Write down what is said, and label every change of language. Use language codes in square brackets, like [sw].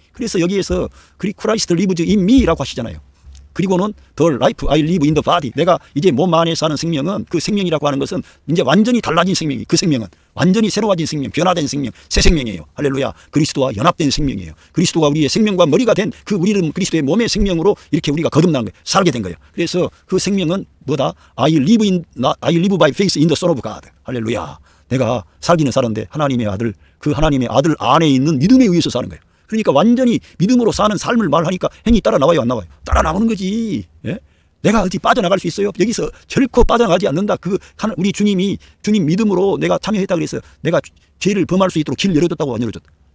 [ko] 그래서 여기에서 [en] Christ lives in me [ko] 라고 하시잖아요. 그리고는 [en] the life I live in the body, [ko] 내가 이제 몸 안에 사는 생명은, 그 생명이라고 하는 것은 이제 완전히 달라진 생명이, 그 생명은 완전히 새로워진 생명, 변화된 생명, 새 생명이에요. 할렐루야. 그리스도와 연합된 생명이에요. 그리스도가 우리의 생명과 머리가 된 그 우리는 그리스도의 몸의 생명으로 이렇게 우리가 거듭난 거예요. 살게 된 거예요. 그래서 그 생명은 뭐다? [en] I live by faith in the Son of God. [ko] 할렐루야. 내가 살기는 사는데 하나님의 아들, 그 하나님의 아들 안에 있는 믿음에 의해서 사는 거예요. 그러니까 완전히 믿음으로 사는 삶을 말하니까 행위 따라 나와요, 안 나와요? 따라 나오는 거지. 예? 내가 어디 빠져나갈 수 있어요? 여기서 결코 빠져나가지 않는다. 우리 주님 믿음으로 내가 참여했다 그래서 내가 죄를 범할 수 있도록 길 열어줬다고 안 열어줬다.